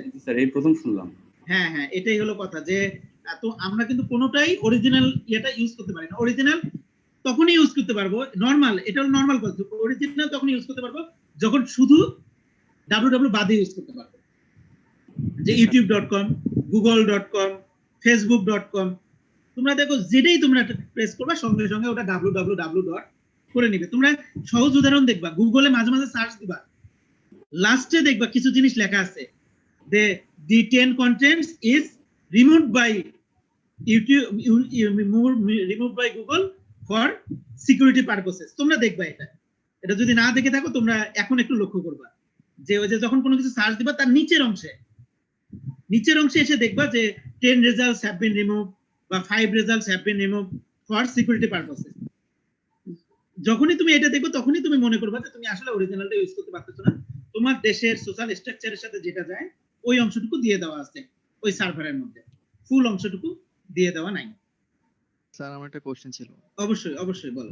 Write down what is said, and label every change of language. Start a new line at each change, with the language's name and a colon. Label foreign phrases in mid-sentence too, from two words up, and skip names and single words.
Bangla: স্যার এই প্রথম শুনলাম। হ্যাঁ, এটাই হলো কথা, যে তো আমরা কিন্তু কোনোটাই অরিজিনাল এটা ইউজ করতে পারি না। অরিজিনাল তখনই ইউজ করতে পারবো, নরমাল, এটা হলো নরমাল কথা। অরিজিনাল তখন ইউজ করতে পারবো যখন শুধু www বাদে ইউজ করতে পারবে, যে youtube.com, google.com, facebook.com, তোমরা দেখো যেটাই তোমরা প্রেস করবা সঙ্গে সঙ্গে ওটা www করে নিবে। তোমরা সহজ উদাহরণ দেখবা, গুগলে মাঝে মাঝে সার্চ দিবা, লাস্টে দেখবা কিছু জিনিস লেখা আছে,
English: the 10 contents is removed by YouTube, removed by Google for security purposes।
Bangla: তোমরা দেখবা এটা যদি না দেখে থাকো তোমরা এখন একটু লক্ষ্য করবা যে ওই যে যখন কোনো কিছু সার্চ দিবা তার নিচের অংশে এসে দেখবা যে
English: 10 results have been removed
Bangla: বা
English: 5 results have been removed for security purposes।
Bangla: যখনই তুমি এটা দেখবে তখনই তুমি মনে করবা যে তুমি আসলে অরিজিনালটা ইউজ করতে পারতেছো না, তোমার দেশের
English: social structure's
Bangla: সাথে যেটা যায় ওই অংশটুকু দিয়ে দেওয়া আছে ওই সার্ভারের মধ্যে, ফুল অংশটুকু দিয়ে দেওয়া নাই। স্যার আমার একটা কোশ্চেন ছিল। অবশ্যই বলো